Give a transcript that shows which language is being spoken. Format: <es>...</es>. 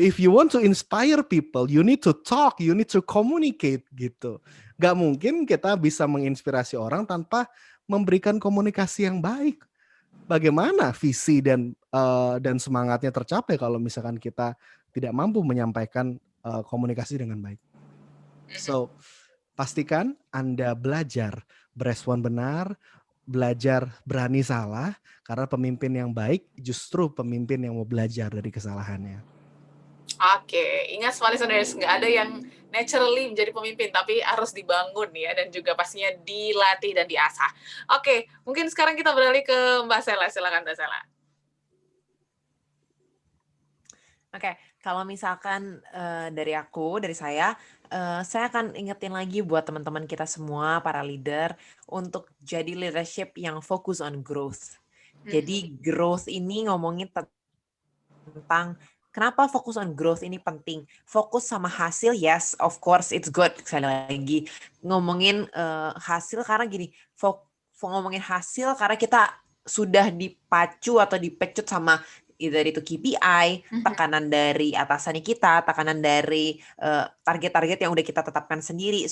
<en>If you want to inspire people, you need to talk, you need to communicate</en> <id>gitu. Gak mungkin kita bisa menginspirasi orang tanpa memberikan komunikasi yang baik. Bagaimana visi dan semangatnya tercapai kalau misalkan kita tidak mampu menyampaikan komunikasi dengan baik. So, pastikan Anda belajar berespon benar, belajar berani salah, karena pemimpin yang baik justru pemimpin yang mau belajar dari kesalahannya. Oke, ingat semua listeners, nggak ada yang naturally menjadi pemimpin, tapi harus dibangun ya, dan juga pastinya dilatih dan diasah. Oke, mungkin sekarang kita beralih ke Mbak Sela, silakan Mbak Sela. Oke, kalau misalkan dari saya akan ingetin lagi buat teman-teman kita semua, para leader, untuk jadi leadership yang fokus on growth. Jadi growth ini ngomongin tentang kenapa fokus on growth ini penting. Fokus sama hasil,</id> <en>yes, of course it's good.</en> <id>Sekali lagi ngomongin hasil karena gini, ngomongin hasil karena kita sudah dipacu atau dipecut sama either itu KPI, tekanan dari atasannya kita, tekanan dari target-target yang udah kita tetapkan sendiri.</id>